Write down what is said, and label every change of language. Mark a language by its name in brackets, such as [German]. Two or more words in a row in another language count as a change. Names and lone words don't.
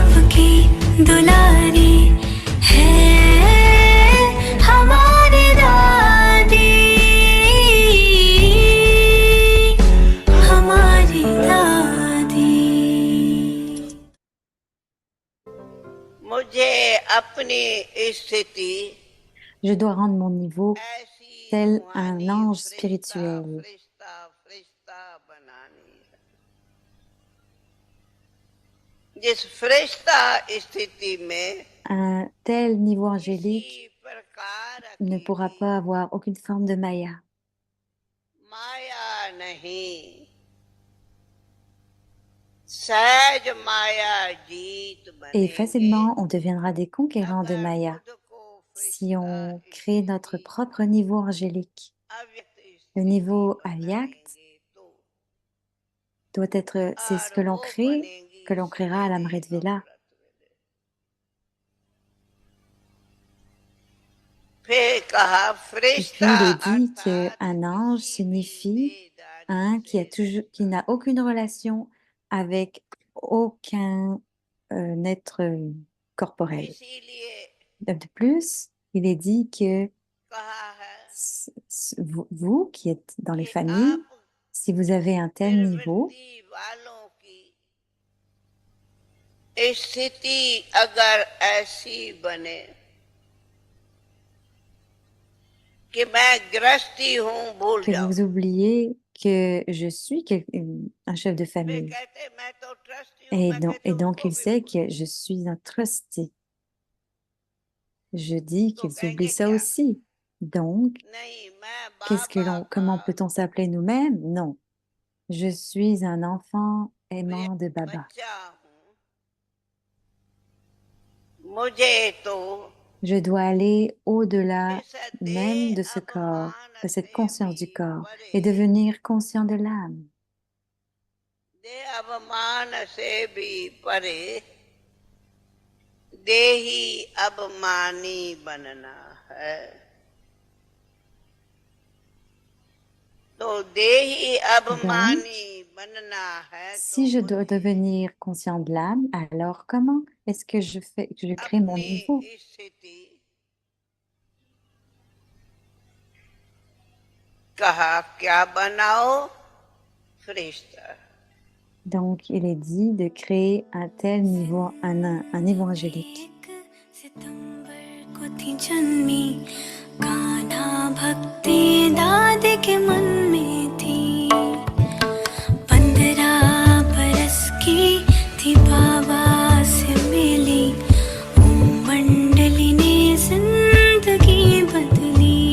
[Hindi] सबकी दुलारी है हमारी दादी, हमारी दादी। मुझे अपनी स्थिति [French] Je dois rendre mon niveau [Hindi] ऐसी [French] tel un [Hindi] रूहानी [French] ange [Hindi] फरिश्ता [French] spirituel. [Hindi] फरिश्ता फरिश्ता बनानी है। जिस फरिश्ता स्थिति में [French] Un tel niveau [Hindi] किसी [French] angélique [Hindi] प्रकार [French] ne pourra [Hindi] की [French] pas avoir aucune forme de maya. [Hindi] माया नहीं, सहज माया जीत [French] Et [Hindi] बनेंगे [French] facilement, on deviendra des conquérants de [Hindi] अगर [French] maya [Hindi] खुद को [French] si [Hindi] फरिश्ता [French] on crée notre propre niveau angélique. [Hindi] अव्यक्त [French] Le [Hindi] स्थिति [French] niveau avyakt [Hindi] बनाएंगे तो [French] doit être, c'est ce [Hindi] और [French] que l'on [Hindi] वो [French] crée, [Hindi] बनेगी [French] que l'on créera à [Hindi] सवेरे [French] l'Amrit Vela. [Hindi] अमृत वेले। फिर कहा [French] Et puis [Hindi] फरिश्ता [French] il est dit [Hindi] अर्थात [French] qu'un ange [Hindi] किसी भी [French] signifie [Hindi] बेदारी [French] un qui [Hindi] से [French] n'a aucune relation avec aucun être corporel. [Hindi] इसीलिए [French] De plus, il est dit que [Hindi] कहा है [French] vous qui êtes dans les [Hindi] कि [French] familles, [Hindi] आप [French] si vous avez un tel niveau, [Hindi] निर्वृत्ति वालों की स्थिति अगर ऐसी बने कि मैं गृहस्थी हूं भूल [French] que [Hindi] जाऊं, [French] vous oubliez que je suis un chef de [Hindi] वे [French] famille. [Hindi] कहते मैं तो ट्रस्टी हूं, मैं कहते [French] Et donc [Hindi] उनको [French] il [Hindi] भी [French] sait [Hindi] भूल [French] que je suis un trustee. Je dis [Hindi] तो [French] qu'ils oublient [Hindi] कहेंगे [French] ça [Hindi] क्या [French] aussi. Donc, [Hindi] नहीं मैं [French] qu'est-ce que [Hindi] बाबा का [French] comment peut-on s'appeler nous-mêmes? Non. Je suis un enfant [Hindi] मैं [French] aimant de Baba. [Hindi] बच्चा हूं, मुझे तो [French] Je dois aller au-delà [Hindi] इस [French] même de [Hindi] देह [French] ce corps, [Hindi] अभिमान [French] de cette [Hindi] से [French] conscience [Hindi] भी [French] du corps, et [Hindi] परे, [French] devenir conscient de l'âme. [Hindi] देह अभिमान से भी परे देही अभिमानी बनना है। तो देही [French] Donc, [Hindi] अभिमानी बनना है तो [French] si je dois [Hindi] मुझे [French] devenir conscient de l'âme, alors comment est-ce que je crée mon [Hindi] अपनी [French] niveau? [Hindi] स्थिति कहा क्या बनाओ फरिश्ता। [French] Donc, il est dit de créer un tel niveau, un niveau angélique. [Hindi] एक सितंबर को थी जन्मी, कान्हा भक्ति दादी के मन में थी। 15 बरस की थी बाबा से मिली, ओम मंडली ने जिंदगी बदली।